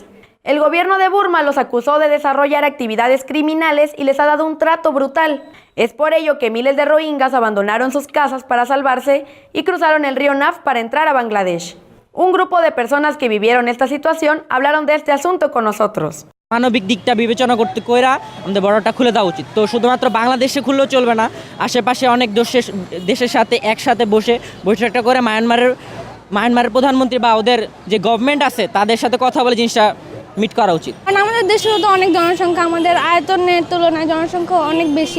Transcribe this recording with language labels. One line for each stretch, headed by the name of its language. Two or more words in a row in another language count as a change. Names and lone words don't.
Spanish: El gobierno de Burma los acusó de desarrollar actividades criminales y les ha dado un trato brutal. Es por ello que miles de rohingyas abandonaron sus casas para salvarse y cruzaron el río Naf para entrar a Bangladesh. Un grupo de personas que vivieron esta situación hablaron de este asunto con nosotros.
Bangla: মানবিক দিকটা বিবেচনা করতে কইরা আমাদের বড়টা খুলে দেওয়া উচিত। তো শুধুমাত্র বাংলাদেশে খুললেও চলবে না, আশেপাশে অনেক দেশের সাথে একসাথে বসে একটা করে মায়ানমারের প্রধানমন্ত্রী বা ওদের যে গভর্নমেন্ট আছে তাদের সাথে কথা বলে জিনিসটা মিট করা উচিত। কারণ আমাদের দেশেও তো অনেক জনসংখ্যা, আমাদের আয়তনের তুলনায় জনসংখ্যা অনেক বেশি।